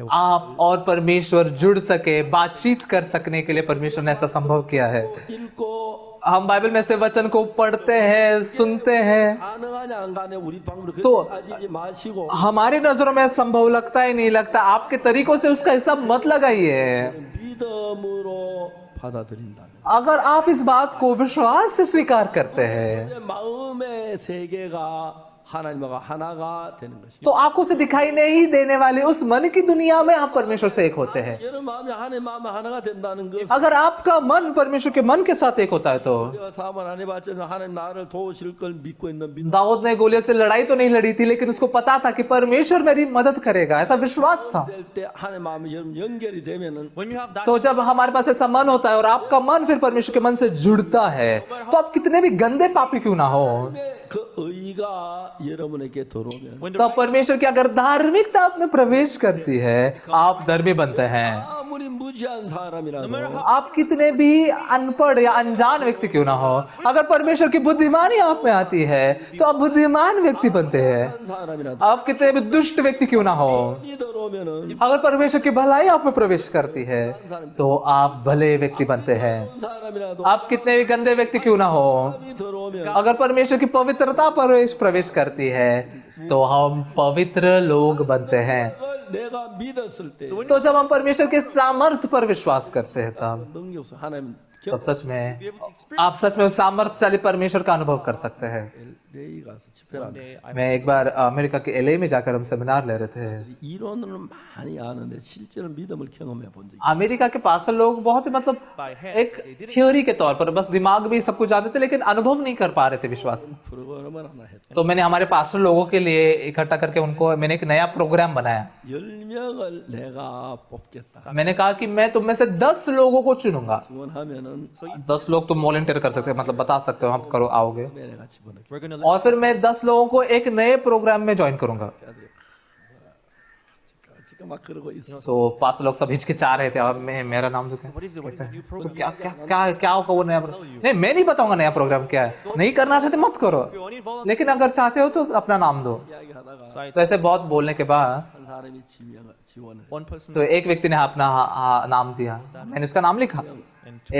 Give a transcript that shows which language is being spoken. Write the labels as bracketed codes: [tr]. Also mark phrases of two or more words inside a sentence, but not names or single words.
[hi] आप और परमेश्वर जुड़ सके, बातचीत कर सकने के लिए परमेश्वर ने ऐसा संभव किया है। [ko] 읽고 [hi] हम बाइबल में से वचन को पढ़ते हैं, सुनते हैं, [ko] 가능하냐 안 가냐 우리 방법으로 [hi] तो- [ko] 따지지 마시고 [hi] हमारी नजरों में संभव लगता ही नहीं लगता, आपके तरीकों से उसका हिसाब मत लगाइए। [ko] 믿음으로 받아들인다. [hi] अगर आप इस बात को विश्वास से स्वीकार करते हैं [ko] 내 마음의 세계가 하나님과 하나가 되는 것이. [hi] तो आंखों से दिखाई नहीं देने वाली उस मन की दुनिया में आप परमेश्वर से एक होते हैं। [ko] 여러분 마음이 하나님 마음 하나가 된다는 것. [hi] अगर आपका मन परमेश्वर के मन के साथ एक होता है तो [ko] 내가 사만 안 해봤지만 하나님 나를 도우실 걸 믿고 있는 믿음. [hi] दाऊद ने गोलियत से लड़ाई तो नहीं लड़ी थी, लेकिन उसको पता था कि परमेश्वर मेरी मदद करेगा, ऐसा विश्वास था। [ko] 때 하나님 마음이 여러분 연결이 되면은 [en] when you have that [hi] तो जब हमारे पास ऐसा मन होता है और आपका मन फिर परमेश्वर के मन से जुड़ता है, तो आप कितने भी गंदे पापी क्यों ना हो, [ko] 그 의가 여러분에게 들어오면 [en] when the [hi] तो परमेश्वर की अगर धार्मिकता आप में प्रवेश करती है, आप धर्मी बनते हैं। [ko] 아무리 무지한 사람이라도 [hi] आप कितने भी अनपढ़ या अनजान व्यक्ति क्यों ना हो, अगर परमेश्वर की बुद्धिमानी आप में आती है तो आप बुद्धिमान व्यक्ति बनते हैं। [ko] 한 사람이라도 [hi] आप कितने भी दुष्ट व्यक्ति क्यों ना हो, [ko] 이 들어오면은 [hi] अगर परमेश्वर की भलाई आप में प्रवेश करती है तो आप भले व्यक्ति बनते हैं। [ko] 한 사람이라도 [hi] आप कितने भी गंदे व्यक्ति क्यों ना हो, [ko] 이 들어오면 [hi] अगर परमेश्वर की पवित्रता प्रवेश करती है तो हम पवित्र लोग बनते हैं। [ko] 그걸 내가 믿었을 때 [hi] तो जब हम परमेश्वर के सामर्थ्य पर विश्वास करते हैं तब [ko] 능력서 하나님 [hi] तब सच में आप सच में सामर्थ्यशाली परमेश्वर का अनुभव कर सकते हैं। [ko] LA 가서 집회를 하는데 [en] day I [hi] मैं एक बार अमेरिका के LA में जाकर हम सेमिनार ले रहे थे। [ko] 이론으로는 많이 아는데 실제로 믿음을 경험해 본 적이 [hi] अमेरिका के पास लोग बहुत ही मतलब [en] by head [hi] एक थ्योरी के तौर पर बस दिमाग में सब कुछ जानते थे, लेकिन अनुभव नहीं कर पा रहे थे विश्वास का। [ko] 프로그램을 하나 했다. [hi] तो मैंने हमारे पास्टर लोगों के लिए इकट्ठा करके उनको मैंने एक नया प्रोग्राम बनाया। [ko] 10명을 내가 뽑겠다. [hi] मैंने कहा कि मैं तुम में से 10 लोगों को चुनूंगा। [ko] 지원하면은 [hi] 10 लोग तुम वॉलंटियर कर सकते हो, मतलब बता सकते हो आप करो आओगे, [ko] 내가 집어넣게. [en] we're gonna [hi] और फिर मैं 10 लोगों को एक नए प्रोग्राम में ज्वाइन करूंगा। [ko] 지금 막 그러고 있어. [hi] तो पास लोग सब हिचकिचा रहे थे और मैं मेरा नाम दूं [en] what is it what is the new [hi] तो [en] program [hi] क्या क्या क्या क्या होगा वो नया नहीं, मैं नहीं बताऊंगा नया प्रोग्राम क्या है। नहीं करना चाहते मत करो, [en] if you only volunteer [hi] लेकिन अगर चाहते हो तो अपना नाम दो। [ko] 이야기하다가 [en] side [hi] तो ऐसे बहुत बोलने के बाद [ko] 한 사람이 지원을. [en] one person [hi] तो एक व्यक्ति ने अपना नाम दिया, मैंने उसका नाम लिखा, [en] and two